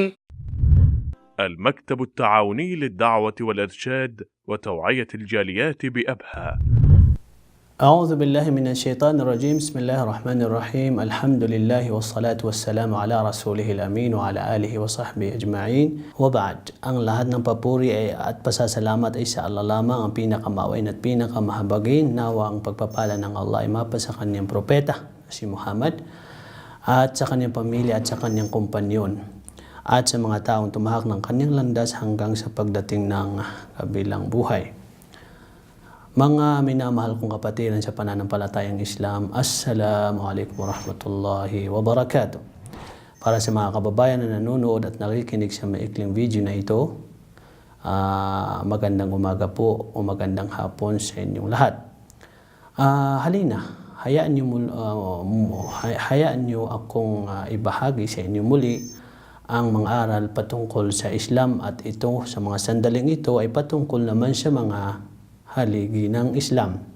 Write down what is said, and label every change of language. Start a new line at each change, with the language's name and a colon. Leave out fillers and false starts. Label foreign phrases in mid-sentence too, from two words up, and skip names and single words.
Arabic: المكتب التعاوني للدعوة والإرشاد وتوعية الجاليات بأبها. أعوذ بالله من الشيطان الرجيم. بسم الله الرحمن الرحيم. الحمد لله والصلاة والسلام على رسوله الأمين وعلى آله وصحبه أجمعين. وبعد,
Filipino: ang lahat ng papuri at pasasalamat ay sa Allah lamang, ang pinakamawain at pinakamahabagin. Nawa ang pagpapala ng Allah ay mapa sa kanyang propeta, si Muhammad, at sa kanyang pamilya at sa kanyang kumpanyon, at sa mga taong tumahak ng kanyang landas hanggang sa pagdating ng kabilang buhay. Mga minamahal kong kapatiran sa pananampalatayang Islam,
Arabic: السلام عليكم ورحمة الله وبركاته.
Filipino: Para sa mga kababayan na nanonood at nakikinig sa maikling video na ito, magandang umaga po o magandang hapon sa inyong lahat. Halina, hayaan niyo akong ibahagi sa inyo muli ang mga aral patungkol sa Islam, at ito sa mga sandaling ito ay patungkol naman sa mga haligi ng Islam.